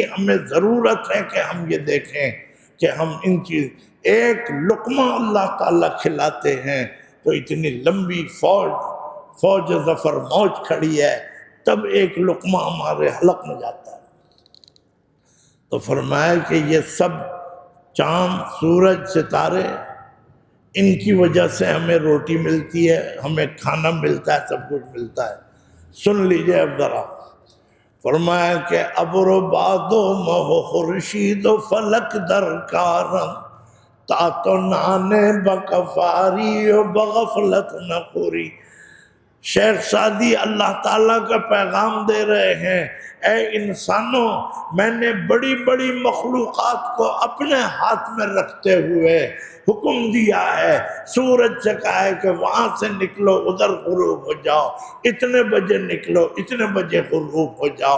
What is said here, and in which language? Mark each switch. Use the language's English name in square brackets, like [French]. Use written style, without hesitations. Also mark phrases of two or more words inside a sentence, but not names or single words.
[Urdu] ہمیں ضرورت ہے کہ ہم یہ دیکھیں کہ ہم ان چیز، ایک لقمہ اللہ تعالیٰ کھلاتے ہیں تو اتنی لمبی فوج ظفر موج کھڑی ہے، تب ایک لقمہ ہمارے حلق میں جاتا ہے. تو فرمایا کہ یہ سب چاند، سورج، ستارے، ان کی وجہ سے ہمیں روٹی ملتی ہے، ہمیں کھانا ملتا ہے، سب کچھ ملتا ہے. سن لیجئے اب ذرا. فرمایا کہ [Persian] ابر و باد و مہ و خورشید و فلک درکارم تا تو نانے بکفاری و بغفلت نخوری. [Urdu] شیخ سعدی اللہ تعالیٰ کا پیغام دے رہے ہیں، اے انسانوں، میں نے بڑی بڑی مخلوقات کو اپنے ہاتھ میں رکھتے ہوئے حکم دیا ہے. سورج سے کہا ہے کہ وہاں سے نکلو، ادھر غروب ہو جاؤ، اتنے بجے نکلو، اتنے بجے غروب ہو جاؤ.